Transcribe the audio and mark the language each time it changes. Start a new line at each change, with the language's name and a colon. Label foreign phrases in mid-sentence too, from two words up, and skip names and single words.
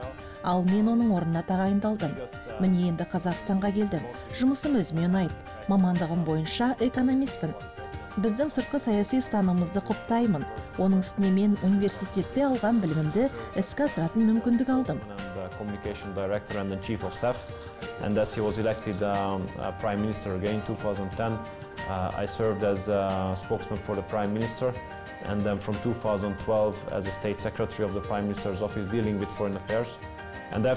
Kazakh: Ал мен оның орнына тағайындалдым. Міне енді Қазақстанға келдім. Жұмысым өзіме ұнайды. Мамандығым бойынша экономистпін. Біздің сыртқы саяси ұстанымымызды құптаймын. Оның үстіне мен университетте алған білімімді іске асыратын мүмкіндік алдым.
English: Communication director and the chief of staff, and as he was elected prime minister again in 2010, I served as a spokesman for the prime minister, and then from 2012 as a state secretary of the prime minister's office dealing with foreign affairs.